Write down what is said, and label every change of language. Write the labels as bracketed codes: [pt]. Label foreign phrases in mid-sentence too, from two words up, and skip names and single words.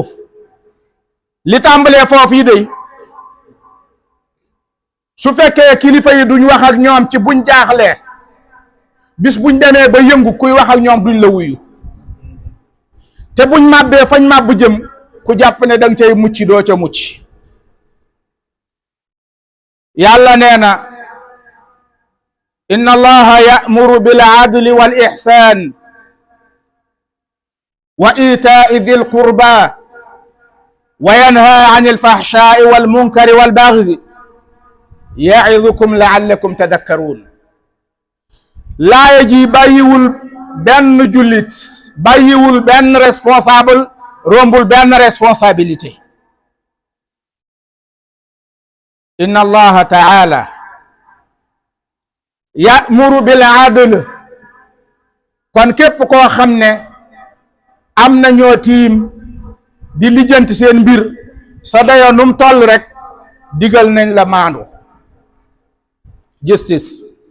[wo] li tàmbalee foofu yi day su fekkee kilifa yi duñ wax ak ñoom ci buñ jaaxlee, bis buñ demee ba yëngu kuy wax ak ñoom duñ la wuyu, te buñ màbbee fañ màbb jëm ku jàpp ne danga cay mucc doo ca mucc. yàlla nee na [ar] إن الله يأمر بالعدل والإحسان وإيتاء ذي القربى وينهى عن الفحشاء والمنكر والبغي يعظكم لعلكم تذكرون. [wo] laaya ji bàyyiwul benn jullit, bàyyiwul benn responsable, rombul benn responsabilité. [ar] إن الله تعالى يأمر بالعدل, [wo] kon képp koo xam ne am na ñoo tiim di lijjanti seen mbir, sa dayoo num toll rek digal nañ la maandu, justice.